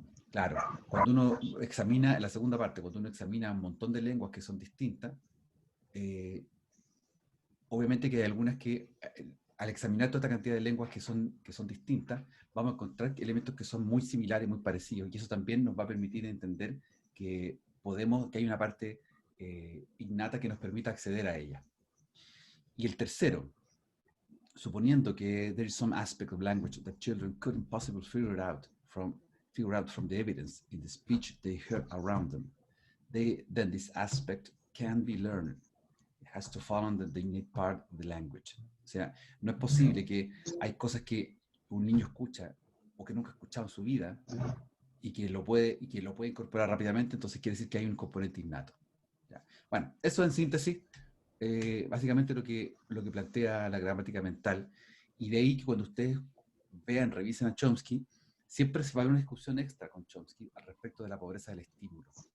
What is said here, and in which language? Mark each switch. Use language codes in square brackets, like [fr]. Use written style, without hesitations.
[es] claro, cuando uno examina, en la segunda parte, cuando uno examina un montón de lenguas que son distintas, obviamente que hay algunas que, al examinar toda esta cantidad de lenguas que son distintas, vamos a encontrar elementos que son muy similares, muy parecidos, y eso también nos va a permitir entender que hay una parte innata que nos permita acceder a ella. Y el tercero, suponiendo que [en] there is some aspect of language that children couldn't possibly figure out from the evidence in the speech they heard around them, then this aspect can be learned. It has to fall under the innate part of the language. [es] O sea, no es posible que hay cosas que un niño escucha o que nunca ha escuchado en su vida y que lo puede incorporar rápidamente, entonces quiere decir que hay un componente innato. ¿Ya? Bueno, eso en síntesis, básicamente lo que plantea la gramática mental, y de ahí que cuando ustedes revisen a Chomsky, siempre se va a ver una discusión extra con Chomsky al respecto de la pobreza del estímulo.